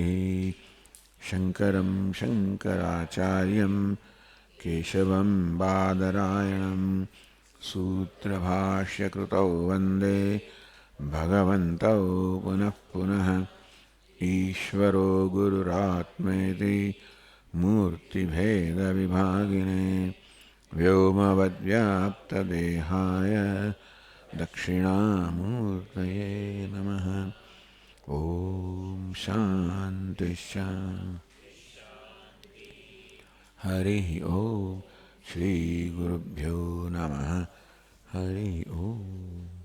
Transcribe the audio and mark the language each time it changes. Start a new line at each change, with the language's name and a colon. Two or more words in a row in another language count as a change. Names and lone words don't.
Sanskrit: શંકરં શંકરાચાર્યં કેશવં બાદરાયણં સૂત્રભાષ્યકૃતૌ વંદે ભગવन्तौ પુનઃ પુનઃ. ઈશ્વરો ગુરુરાત્મેતિ મૂર્તિભેદવિભાગિને વ્યોમવદ્વ્યાપ્તદેહાય दक्षिणामूर्तये नमः। ॐ शान्ति शान्ति। हरिः ॐ श्रीगुरुभ्यो नमः। हरिः ॐ।